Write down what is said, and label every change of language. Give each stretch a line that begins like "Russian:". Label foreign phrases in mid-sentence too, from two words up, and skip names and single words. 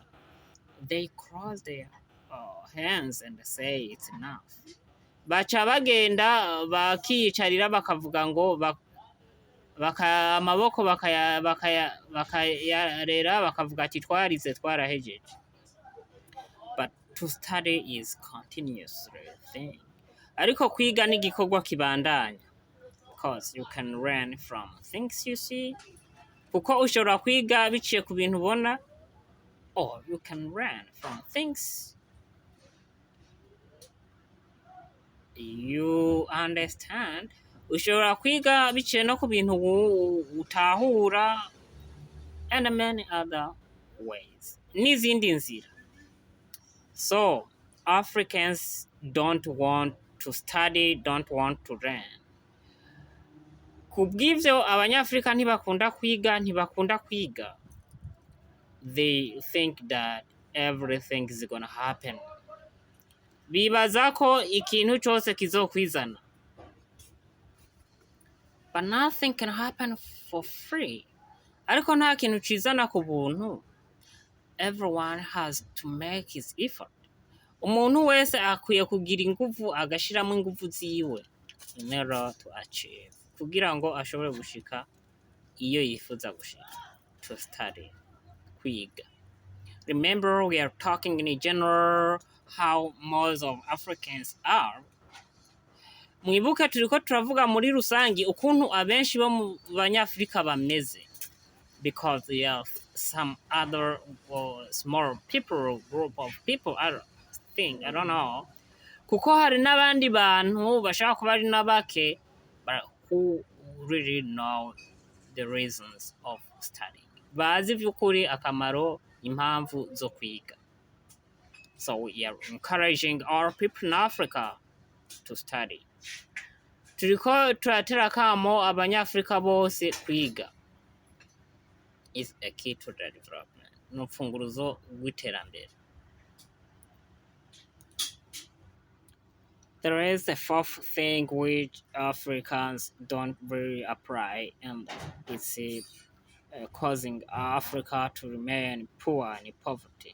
English: They cross their hands and say it's enough.
Rundi: Baca bagenda bakiyicarira bakavuga ngo amaboko bakayarera bakavuga ati twarize twarahejeje.
English: But to study is continuously thing.
Rundi: Ariko kwiga ni igikorwa kibandanya.
English: Because you can learn from things you see.
Rundi: Kuko ushobora kwiga biciye ku bintu ubona.
English: Or you can learn from things you understand.
Rundi: Ushobora kwiga biciye no ku bintu utahura.
English: And many other ways.
Rundi: N'izindi nzira.
English: So, Africans don't want to study, don't want to learn.
Rundi: Kubw'ivyo abanyafrika ntibakunda kwiga.
English: They think that everything is gonna happen.
Rundi: Bibaza ko ikintu cyose kizokwizana.
English: But nothing can happen for free.
Rundi: Ariko nta kintu cizana ku buntu.
English: Everyone has to make his effort.
Rundi: Umuntu wese akwiye kugira ingufu agashiramo ingufu ziwe
English: in order to achieve.
Rundi: Kugira ngo ashobore gushika iyo yifuza gushika.
English: To study. Kwiga. Remember, we are talking in general how most of Africans are.
Rundi: Mwibuke turiko turavuga muri rusangi ukuntu abenshi bo mu banyafrika bameze.
English: Because we have some other small people, group of people, I don't know.
Rundi: Kuko hari n'abandi bantu bashaka kuba ari n'abake,
English: but who really know the reasons of studying.
Rundi: Bazi vy'ukuri akamaro impamvu zo kwiga.
English: So we are encouraging our people in Africa to study.
Rundi: Turiko turatera kamo abanyafrika bose kwiga.
English: Is a key to the development.
Rundi: N'urufunguruzo rw'iterambere.
English: There is a fourth thing which Africans don't really apply, and it's causing Africa to remain poor and in poverty.